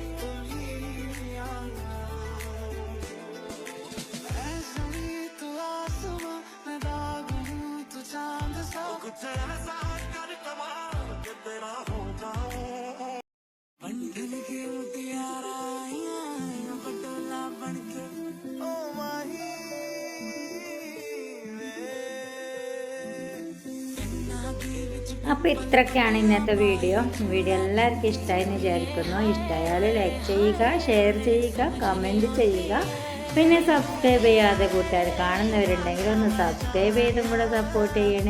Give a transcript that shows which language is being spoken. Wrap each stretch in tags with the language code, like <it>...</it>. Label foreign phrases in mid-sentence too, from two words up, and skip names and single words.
<hi>ऐसा ही तो आसमां में दाग हूँ तो चांद सा कुछ ऐसा कर कमाल के तेरा हो जाऊं बंधन की</hi> <pa>ਮੁਟਿਆਰਾ ਆਈਆਂ ਪਟੋਲਾ ਬਣਕੇ ਓ ਮਾਹੀ</pa> <ml>അപ്പോൾ ഇത്രയൊക്കെയാണ് ഇന്നത്തെ വീഡിയോ എല്ലാവർക്കും ഇഷ്ടമായി എന്ന് വിചാരിക്കുന്നു. ഇഷ്ടമായാൽ ലൈക്ക് ചെയ്യുക, ഷെയർ ചെയ്യുക, കമൻറ്റ് ചെയ്യുക. പിന്നെ സബ്സ്ക്രൈബ് ചെയ്യാതെ കൂട്ടുകാർ കാണുന്നവരുണ്ടെങ്കിൽ ഒന്ന് സബ്സ്ക്രൈബ് ചെയ്തും കൂടെ സപ്പോർട്ട് ചെയ്യണേ.</ml>